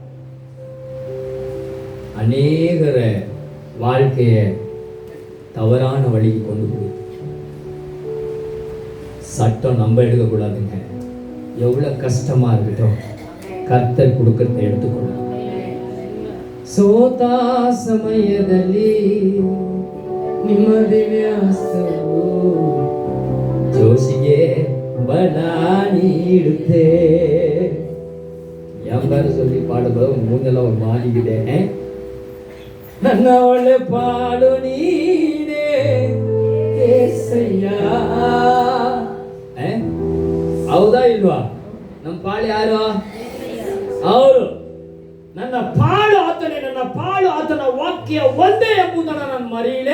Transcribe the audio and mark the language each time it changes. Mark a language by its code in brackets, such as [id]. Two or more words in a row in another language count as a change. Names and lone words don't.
[ta] அநேகர வாழ்க்கைய தவறான வழிக்கு கொண்டு போய் சட்டம் நம்ம எடுக்க கூடாதுங்க. எவ்வளவு கஷ்டமா இருக்கட்டும், கர்த்தர் கொடுக்கறத எடுத்துக்கொள்ளும். [kn] ಸೋತ ಸಮಯದಲ್ಲಿ ನಿಮ್ಮ ದಿವ್ಯಾಸ್ತವು ಜೋಶಿಗೆ ಬಲ ನೀಡುತ್ತೆ ಎಂಬರು [ta] சொல்லி பாடும்போது மூஞ்செல்லாம் ஒரு மாறிக்கிட்டே, [kn] ನನ್ನ ಒಳ್ಳೆ ಪಾಡು ನೀನೇ ಏಸಯ್ಯ. ಹೌದಾ ಇಲ್ವಾ? ನಮ್ಮ ಪಾಳು ಯಾರು? ಅವರು. ನನ್ನ ಪಾಳು ಆತನೇ, ನನ್ನ ಪಾಳು ಆತನ ವಾಕ್ಯ ಒಂದೇ ಎಂಬುದನ್ನು ನಾನು ಮರೆಯಲೇ.